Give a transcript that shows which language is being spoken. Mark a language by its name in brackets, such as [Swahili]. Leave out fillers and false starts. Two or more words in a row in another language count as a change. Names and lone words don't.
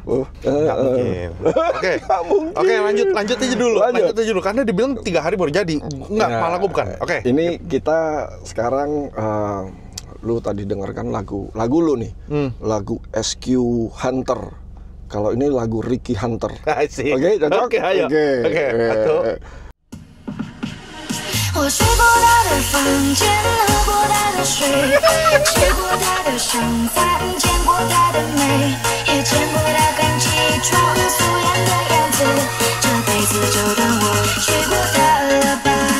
[Indonesian] Nggak mungkin. Oke, lanjut aja dulu. Karena dibilang 3 hari baru jadi. Nggak, malah gue bukan. Oke. Ini kita sekarang lu tadi dengarkan lagu lu nih. Lagu SQ Hunter. Kalau ini lagu Ricky Hunter. Oke, cocok? Oke, ayo. Oke, satu. [Chinese] 我睡过他的房间，喝过他的水，吃过他的剩饭，见过他的美，也见过他刚起床素颜的样子。这辈子就当我睡过他了吧。